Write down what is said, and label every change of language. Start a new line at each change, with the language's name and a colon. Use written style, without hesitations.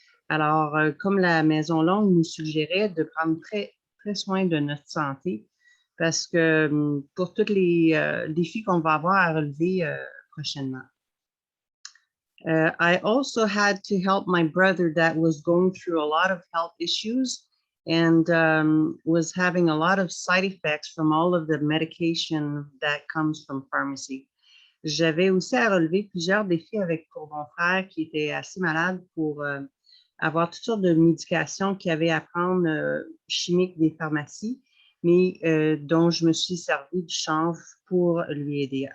French: Alors, comme la Maison Longue nous suggérait de prendre très soin de notre santé, parce que pour tous les défis qu'on va avoir à relever prochainement.
English: I also had to help my brother that was going through a lot of health issues and was having a lot of side effects from all of the medication that comes from pharmacy.
French: J'avais aussi à relever plusieurs défis pour mon frère qui était assez malade pour avoir toutes sortes de médications qu'il avait à prendre chimiques des pharmacies, mais dont je me suis servi du chanvre pour lui aider.